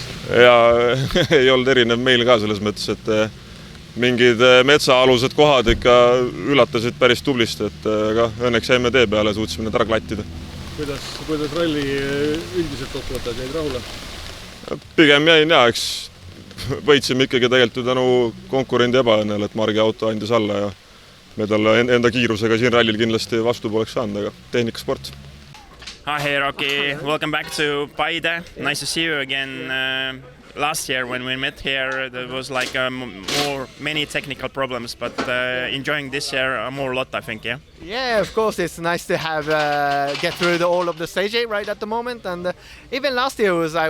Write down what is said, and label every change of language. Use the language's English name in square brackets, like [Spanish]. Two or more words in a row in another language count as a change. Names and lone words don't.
[Estonian] Ja ei olnud erinev meil ka selles mõttes, et mingid metsaalused kohad ikka üllatasid päris tublisti, et õnneks jäime tee peale ja suutsime need ära klattida. Kuidas ralli üldiselt kokkuvõtted jäid rahule? Pigem jäin eks võitsime ikkagi tegelikult tänu konkurendi ebaõnnele, et Margi auto andis alla ja me talle enda kiirusega siin rallil kindlasti vastu poleks saanud, aga tehnikasport. [English] Hi Rocky, welcome back to Paide. Nice to see you again. Last year when we met here there was like many technical problems, but enjoying this year more a lot, I think, yeah? Yeah, of course it's nice to have get through all of the stage right at the moment, and even last year I